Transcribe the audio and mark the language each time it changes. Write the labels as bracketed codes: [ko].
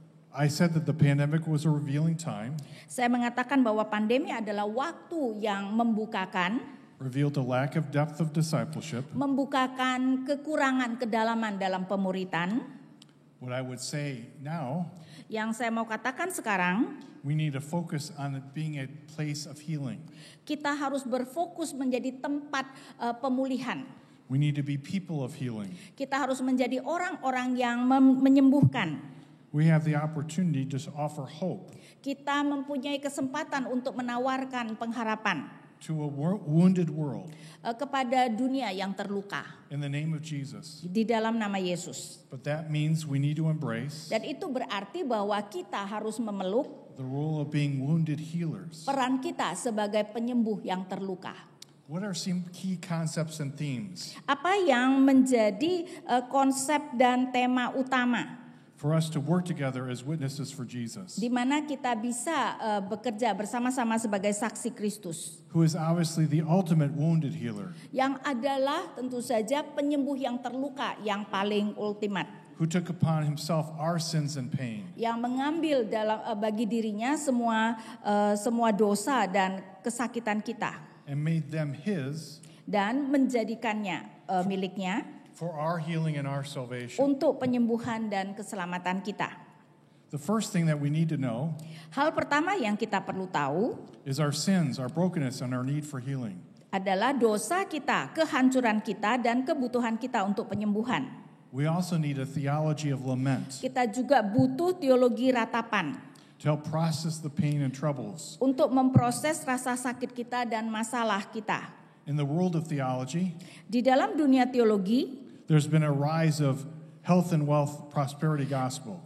[en] I said that the pandemic was a revealing time, [id] Saya mengatakan bahwa pandemi adalah waktu yang membukakan [en] revealed a lack of depth of discipleship. [id] kekurangan kedalaman dalam pemuritan. [en] What I would say now, [id] Yang saya mau katakan sekarang, [en] we need to focus on it being a place of healing. [id] kita harus berfokus menjadi tempat pemulihan. [en] We need to be people of healing. [id] Kita harus menjadi orang-orang yang menyembuhkan. [en] We have the opportunity to offer hope [id] Kita mempunyai kesempatan untuk menawarkan pengharapan [en] to a wounded world [id] kepada dunia yang terluka [en] in the name of Jesus. [id] di dalam nama Yesus. [en] But that means we need to embrace [id] Dan itu berarti bahwa kita harus memeluk [en] the role of being wounded healers. [id] peran kita sebagai penyembuh yang terluka. [en] What are some key concepts and themes [id] Apa yang menjadi konsep dan tema utama [en] for us to work together as witnesses for Jesus, [id] di mana kita bisa bekerja bersama-sama sebagai saksi Kristus, [en] who is obviously the ultimate wounded healer, [id] yang adalah tentu saja penyembuh yang terluka yang paling ultimat, [en] who took upon himself our sins and pain, [id] yang mengambil bagi dirinya semua dosa dan kesakitan kita, [en] and made them his [id] dan menjadikannya miliknya [en] for our healing and our salvation. [id] untuk penyembuhan dan keselamatan kita. [en] The first thing that we need to know [id] Hal pertama yang kita perlu tahu [en] is our sins, our brokenness, and our need for healing. [id] adalah dosa kita, kehancuran kita, dan kebutuhan kita untuk penyembuhan. [en] We also need a theology of lament [id] Kita juga butuh teologi ratapan [en] to help process the pain and troubles. [id] untuk memproses rasa sakit kita dan masalah kita. [en] In the world of theology, [id] Di dalam dunia teologi, [en] there's been a rise of health and wealth prosperity gospel.